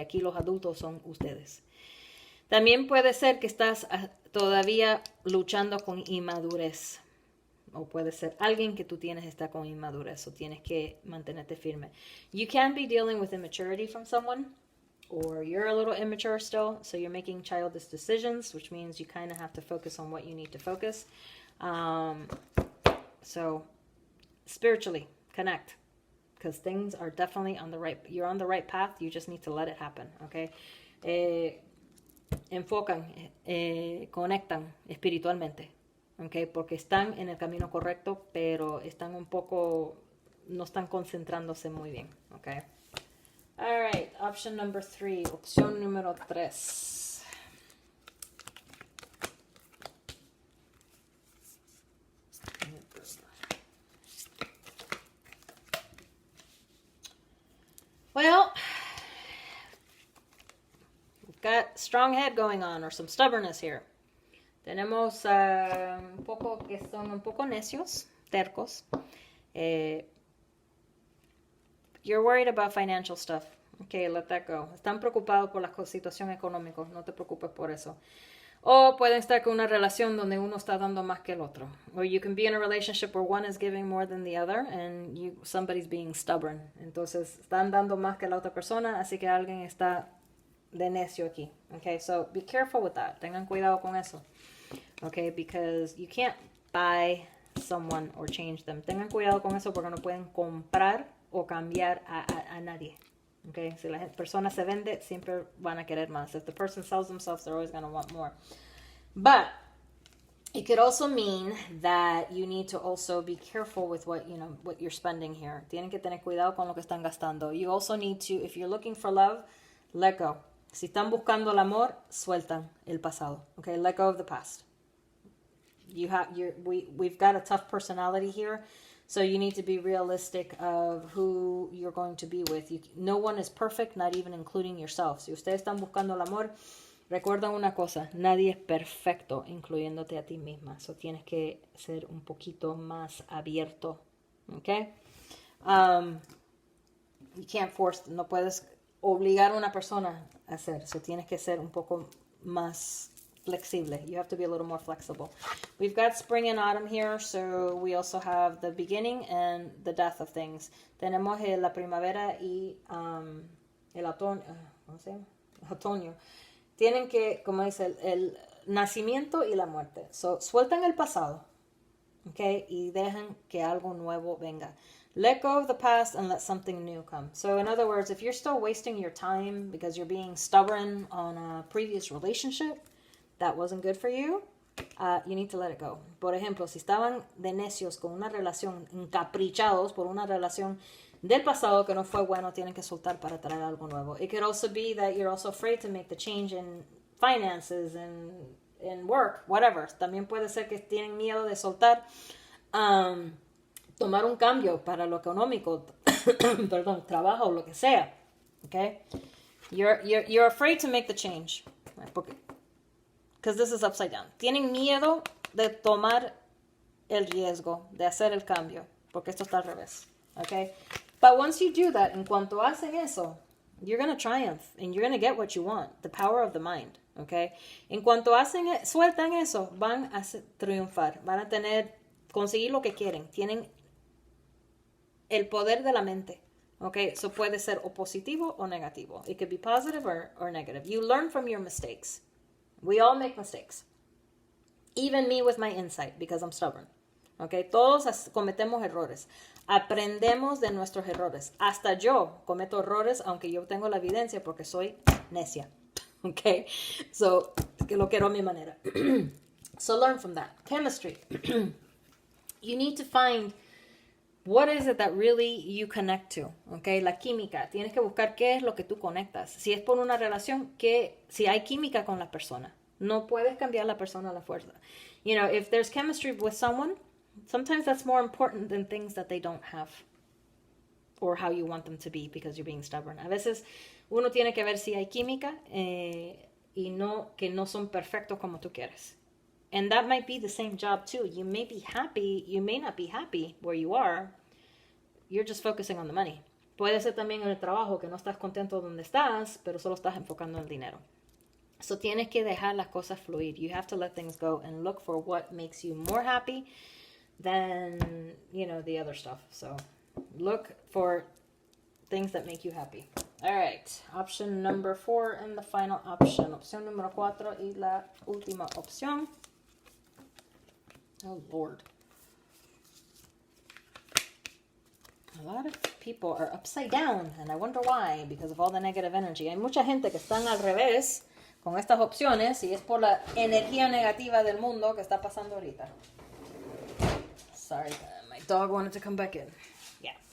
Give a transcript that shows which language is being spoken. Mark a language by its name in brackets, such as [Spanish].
[Spanish] Aquí los adultos son ustedes. También puede ser que estás todavía luchando con inmadurez. O puede ser alguien que tú tienes está con inmadurez o tienes que mantenerte firme. [English] You can be dealing with immaturity from someone, or you're a little immature still, so you're making childish decisions, which means you kind of have to focus on what you need to focus. So spiritually connect, because things are definitely you're on the right path, you just need to let it happen, okay? [Spanish] Enfocan, conectan espiritualmente. Okay, porque están en el camino correcto, pero están no están concentrándose muy bien. [English] Okay. All right, option number 3, [Spanish] opción número 3. [English] Well, we've got strong head going on, or some stubbornness here. [Spanish] Tenemos un poco que son un poco necios, tercos. [English] You're worried about financial stuff. Okay, let that go. [Spanish] Están preocupados por la situación económica. No te preocupes por eso. O pueden estar con una relación donde uno está dando más que el otro. [English] Or you can be in a relationship where one is giving more than the other and somebody's being stubborn. [Spanish] Entonces, están dando más que la otra persona, así que alguien está de necio aquí. [English] Okay, so be careful with that. [Spanish] Tengan cuidado con eso. [English] Okay, because you can't buy someone or change them. [Spanish] Tengan cuidado con eso porque no pueden comprar o cambiar a nadie. Okay, si la persona se vende, siempre van a querer más. [English] If the person sells themselves, they're always going to want more. But it could also mean that you need to also be careful with what you're spending here. [Spanish] Tienen que tener cuidado con lo que están gastando. [English] You also need to, if you're looking for love, let go. [Spanish] Si están buscando el amor, sueltan el pasado. [English] Okay, let go of the past. We've got a tough personality here. So you need to be realistic of who you're going to be with. No one is perfect, not even including yourself. [Spanish] Si ustedes están buscando el amor, recuerda una cosa, nadie es perfecto, incluyéndote a ti misma. So tienes que ser un poquito más abierto, ¿ok? [English] You can't force, [Spanish] no puedes obligar a una persona a hacer. So tienes que ser un poco más flexible. [English] You have to be a little more flexible. We've got spring and autumn here, so we also have the beginning and the death of things. [Spanish] Tenemos la primavera y el otoño. ¿Cómo se llama? Otoño. Tienen que, como dice, el nacimiento y la muerte. So, sueltan el pasado, okay, y dejan que algo nuevo venga. [English] Let go of the past and let something new come. So, in other words, if you're still wasting your time because you're being stubborn on a previous relationship, that wasn't good for you, you need to let it go. [Spanish] Por ejemplo, si estaban de necios con una relación, encaprichados por una relación del pasado que no fue bueno, tienen que soltar para traer algo nuevo. [English] It could also be that you're also afraid to make the change in finances and in work, whatever. [Spanish] También puede ser que tienen miedo de soltar, tomar un cambio para lo económico, perdón, trabajo o lo que sea. [English] Okay? You're afraid to make the change. Because this is upside down. [Spanish] Tienen miedo de tomar el riesgo, de hacer el cambio, porque esto está al revés. [English] Okay? But once you do that, [Spanish] en cuanto hacen eso, [English] you're going to triumph and you're going to get what you want. The power of the mind. Okay? [Spanish] En cuanto sueltan eso, van a triunfar. Van a conseguir lo que quieren. Tienen el poder de la mente. Okay? So puede ser o positivo o negativo. [English] It could be positive or negative. You learn from your mistakes. We all make mistakes. Even me with my insight, because I'm stubborn. [Spanish] Okay? Todos cometemos errores. Aprendemos de nuestros errores. Hasta yo cometo errores, aunque yo tengo la evidencia porque soy necia. Okay? So, que lo quiero a mi manera. [English] So learn from that. Chemistry. You need to find what is it that really you connect to. [Spanish] Okay? La química. Tienes que buscar qué es lo que tú conectas. Si es por una relación, si hay química con la persona. No puedes cambiar la persona a la fuerza. [English] You know, if there's chemistry with someone, sometimes that's more important than things that they don't have. Or how you want them to be because you're being stubborn. [Spanish] A veces uno tiene que ver si hay química y no que no son perfectos como tú quieres. [English] And that might be the same job too. You may be happy, you may not be happy where you are. You're just focusing on the money. [Spanish] Puede ser también en el trabajo que no estás contento donde estás, pero solo estás enfocando en el dinero. So tienes que dejar las cosas fluir. [English] You have to let things go and look for what makes you more happy than, the other stuff. So look for things that make you happy. All right. Option number 4 and the final option. [Spanish] Opción número 4 y la última opción. [English] Oh, Lord. A lot of people are upside down, and I wonder why, because of all the negative energy. [Spanish] Hay mucha gente que están al revés con estas opciones y es por la energía negativa del mundo que está pasando ahorita. [English] Sorry, my dog wanted to come back in. Yeah.